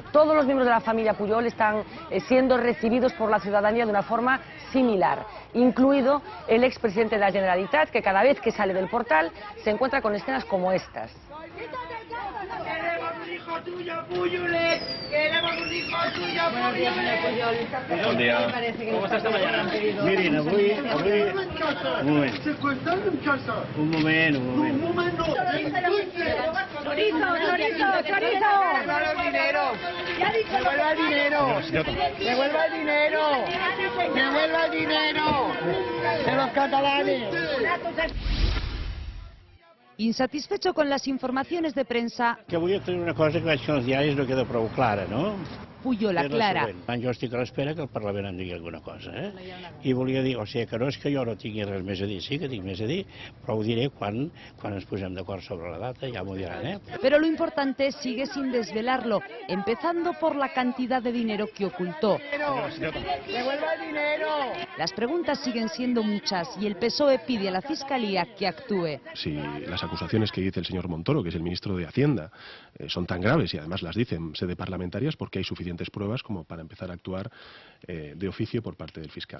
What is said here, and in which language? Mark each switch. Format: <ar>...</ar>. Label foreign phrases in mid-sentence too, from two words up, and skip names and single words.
<es>Todos los miembros de la familia Pujol están siendo recibidos por la ciudadanía de una forma similar, incluido el expresidente de la Generalitat, que cada vez que sale del portal se encuentra con escenas como estas. Queremos un hijo tuyo, Pujolet. Queremos un hijo tuyo, Pujolet. Buen día. ¿Cómo está esta mañana? Miren,</es> <ca>avui... Un moment.</ca> <es>Secuestrado en casa.</es> <ca>Un moment.</ca> <es>Un momento. Chorizo. Devuelva el dinero. Devuelva el dinero. Devuelva el dinero. Devuelva el dinero de los catalanes. Insatisfecho con las informaciones de prensa,</es> <ca>Que volia tenir una cosa que vaig fer als diaris no queda prou clara, no? Pujol És la aclara. següent. Jo estic a l'espera que el Parlament em digui alguna cosa, I volia dir, o sigui, que no és que jo no tingui res més a dir, sí que tinc més a dir, però ho diré quan ens posem d'acord sobre la data, ja m'ho diran,</ca> <es>Pero lo importante sigue sin desvelarlo, empezando por la cantidad de dinero que ocultó. Devuelva el dinero. Las preguntas siguen siendo muchas y el PSOE pide a la Fiscalía que actúe. Si las acusaciones que dice el señor Montoro, que es el ministro de Hacienda, son tan graves y además las dice en sede parlamentaria, es porque hay suficientes pruebas como para empezar a actuar de oficio por parte del fiscal.</es>